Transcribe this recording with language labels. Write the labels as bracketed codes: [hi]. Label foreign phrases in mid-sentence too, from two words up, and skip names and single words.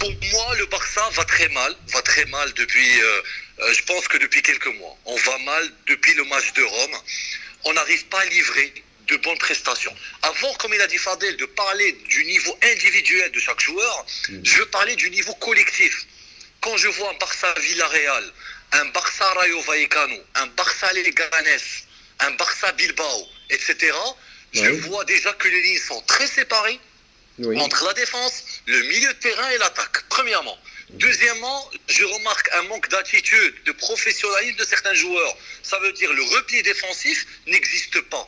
[fr] Pour moi, le Barça va très mal depuis, je pense que depuis quelques mois. On va mal depuis le match de Rome. On n'arrive pas à livrer de bonnes prestations. Avant, comme il a dit Fadel, de parler du niveau individuel de chaque joueur, je veux parler du niveau collectif. Quand je vois un Barça Villarreal, un Barça Rayo Vallecano, un Barça Leganés, un Barça Bilbao, etc., je vois déjà que les lignes sont très séparées entre la défense, le milieu de terrain et l'attaque, premièrement. Deuxièmement, je remarque un manque d'attitude, de professionnalisme de certains joueurs. Ça veut dire le repli défensif n'existe pas.